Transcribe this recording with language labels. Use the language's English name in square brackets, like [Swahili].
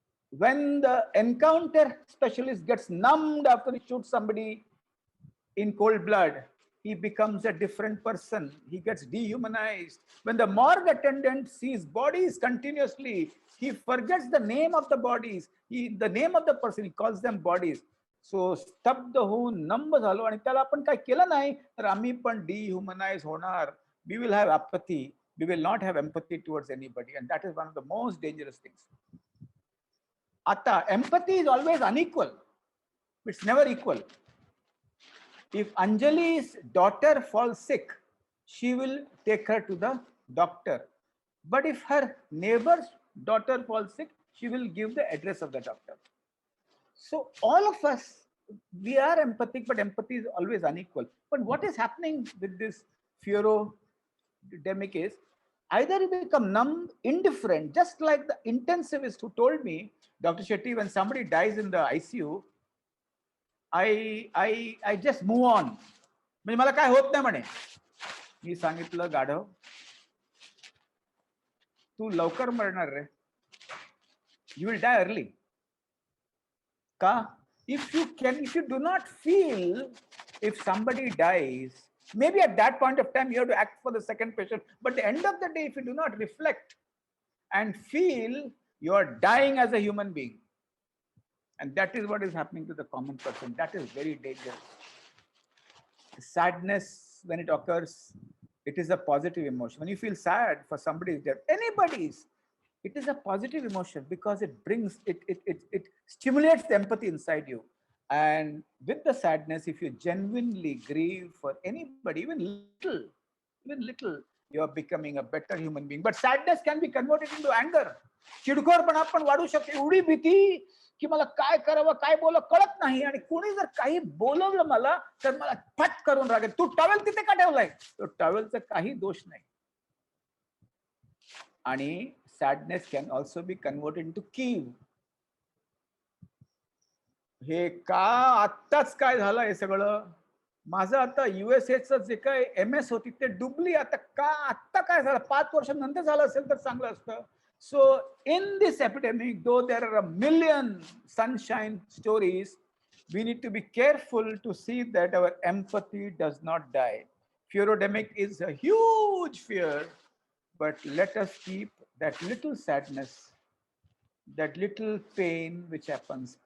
[English] When the encounter specialist gets numbed after he shoots somebody in cold blood, he becomes a different person. He gets dehumanized. When the morgue attendant sees bodies continuously, he forgets the name of the bodies. The name of the person, he calls them bodies. So [Marathi] स्तब्ध होऊन नंब झालो, आणि त्याला आपण काय केलं नाही तर आम्ही पण डिह्युमनाइज होणार. [English] We will have apathy. We will not have empathy towards anybody, and that is one of the most dangerous things. Atta, empathy is always unequal. It's never equal. If Anjali's daughter falls sick, she will take her to the doctor. But if her neighbor's daughter falls sick, she will give the address of the doctor. So all of us, we are empathic, but empathy is always unequal. But what is happening with this fearodemic is, either you become numb, indifferent, just like the intensivist who told me, Dr. Shetty, when somebody dies in the ICU, I just move on. [Marathi] म्हणजे मला काय होत नाही म्हणे. मी सांगितलं गाढव, तू लवकर मरणार रे. [English] You will die early. [Marathi] का? [English] If you do not feel if somebody dies, maybe at that point of time you have to act for the second patient, but at the end of the day, if you do not reflect and feel, you are dying as a human being. And that is what is happening to the common person. That is very dangerous. Sadness, when it occurs, it is a positive emotion. When you feel sad for somebody's death, anybody's, it is a positive emotion because it brings, it stimulates the empathy inside you. And with the sadness, if you genuinely grieve for anybody, even little, you are becoming a better human being. But sadness can be converted into anger. [Marathi] चिडखोरपणा पण वाढू शकते. एवढी भीती की मला काय करावं, काय बोलावं कळत नाही, आणि कोणी जर काही बोलवलं मला तर मला फट करून राग येतो. तू टॉवेल तिथे का ठेवलाय? तो टॉवेलचा काही दोष नाही. आणि [English] sadness can also be converted into कीव. [Marathi] हे का आत्ताच काय झालं हे सगळं, माझं आता USA जे काय MS होती ते डुबली. आता काय झालं, 5 वर्षांनंतर झालं असेल तर चांगलं असतं. [English] So in this epidemic, though there are a million sunshine stories, we need to be careful to see that our empathy does not die. Fearodemic is a huge fear, but let us keep that little sadness, that little pain which happens.